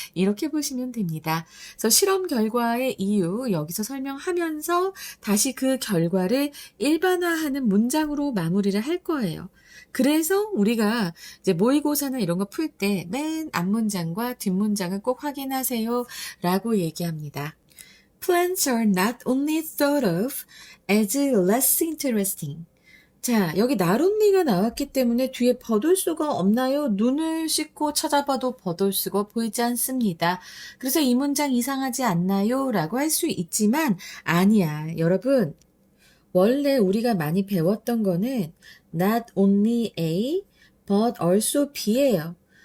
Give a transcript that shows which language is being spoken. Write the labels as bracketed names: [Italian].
[Korean] 이렇게 보시면 됩니다. 그래서 실험 결과의 이유 여기서 설명하면서 다시 그 결과를 일반화하는 문장으로 마무리를 할 거예요. 그래서 우리가 이제 모의고사나 이런 거 풀 때 맨 앞문장과 뒷문장을 꼭 확인하세요 라고 얘기합니다. [English] Plants are not only thought of as less interesting. [Korean] 자, 여기 나론니가 나왔기 때문에 뒤에 버돌수가 없나요? 눈을 씻고 찾아봐도 버돌수가 보이지 않습니다. 그래서 이 문장 이상하지 않나요? 라고 할 수 있지만 아니야. 여러분, 원래 우리가 많이 배웠던 거는 [English] not only A, but also B [Korean] 예요.